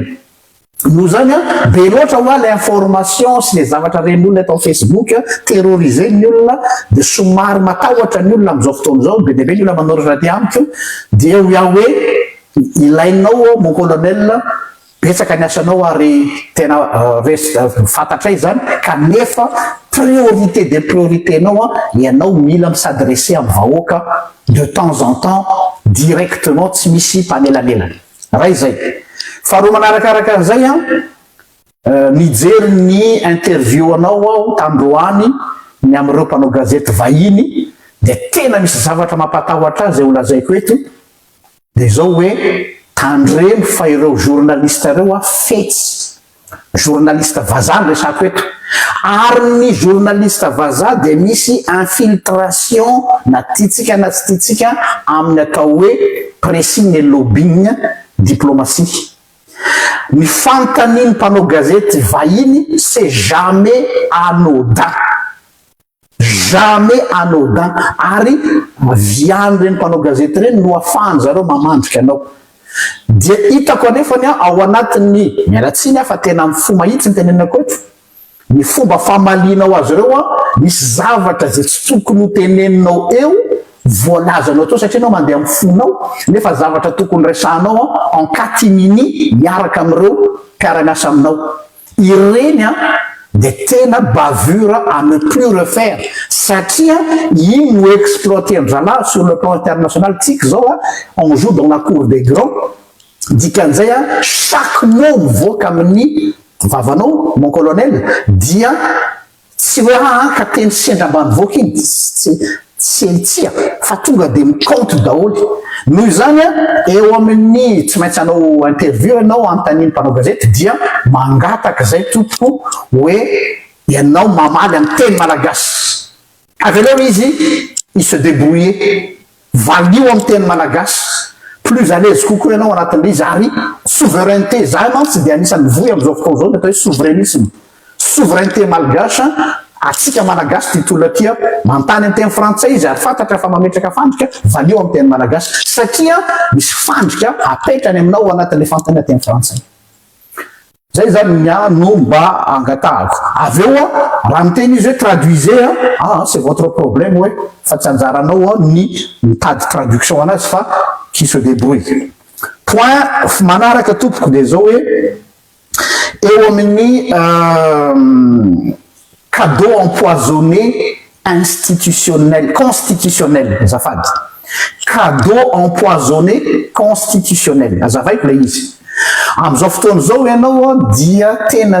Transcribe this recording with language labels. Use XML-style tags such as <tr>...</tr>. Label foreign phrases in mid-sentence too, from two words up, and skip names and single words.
<mg>Noho zany be loatra hoa le information sy le zavatra ren'olona atao Facebook terroriser ny olona dia somary matahotra ny olona amin'izao fotoana izao be dia be ny olona manoratra aty amiko dia ho iaho hoe ilainao</mg> <fr>mon colonel</fr> <mg>betsaka ny asanao ary tena fantatray zany kanefa</mg> <fr>priorité des priorités</fr> <mg>nao ianao mila misadresser amin'ny vahoaka</mg> <fr>de temps en temps directement</fr> <mg>tsy misy mpanelanelana. Raha izay. Faharoa manarakaraka an'izay nijery ny interview anao aho tandroany ny amin'ireo mpanao gazety vahiny dia tena misy zavatra mampatahotra azy zay olazaiko eto dia zao hoe tandremo fa ireo journaliste ireo fetsy journaliste vazaha ny resako eto ary ny journaliste vazaha dia misy infiltration na tiatsika na tsy tiatsika amin'ny atao hoe</mg> <fr>pressing et lobbying diplomatie.</fr> <mg>Ny fantaniny mpanao gazety vahiny</mg> <fr>c'est jamais anodin. Jamais anodin.</fr> <mg>Ary viany reny mpanao gazety reny no afahany zareo mamandrika anao. Dia hitako anefany ao anatin'ny mialatsiny fa tena amin'ny fo mahitsy ny tenenako eto. Ny fomba famalinao azy ireo misy zavatra zay tsy tokony ho teneninao eo voalazanao tao satria anao mandeha amin'ny fonao nefa zavatra tokony resanao</mg> <fr>en catimini</fr> <mg>miaraka amin'ireo mpiara-miasa aminao. Ireny dia tena</mg> <fr>bavure à ne plus refaire</fr> <mg>satria iny no exploiter-ndrala</mg> <fr>sur le plan international</fr> <mg>tsika zao</mg> <fr>on joue dans la cour des grands.</fr> <mg>Dikan'izay</mg> <fr>chaque mot</fr> <mg>mivoaka amin'ny vavanao</mg> <fr>mon colonel</fr> <mg>dia tsy hoe ka teny sendra ambanivoaka iny tsy tia fa tonga dia miconte daholy noho izany eo amin'ny tsy maintsy anao interview ianao antaniny mpanao gazety dia mangataka zay tompoko hoe ianao mamaly amin'ny teny malagasy avy aleo izy</mg> <fr>il se débrouiller</fr> <mg>valio amin'ny teny malagasy</mg> <fr>plus à l'aise</fr> <mg>kokoa ianao anatin'izy ary souveraineté zay mantsy dia anisan'ny voy amin'izao fotoana zao ny atao hoe souverainisme</mg> <fr>souveraineté malgasy</fr> <mg>atsika malagasy ty tola tia mantany amin'ny teny frantsay izy ary fantatra fa mametraka fandrika valio amin'ny teny malagasy satria misy fandrika apetrany aminao anatin'le fantany teny frantsay zay zany no mba angatahako avy eo raha miteny izy hoe</mg> <fr>traduisez c'est votre problème</fr> <mg>hoe fa tsy anjaranao ny mitady traduction anazy fa</mg> <fr>qui se débrouille</fr> <mg>point manaraka tompoko dia zao hoe eo amin'ny</mg> <fr>cadeau empoisonné institutionnel constitutionnel</fr> <mg>azafady</mg> <fr>cadeau empoisonné constitutionnel</fr> <mg>azavaiko la izy am'izao fotoana zao ianao dia tena</mg>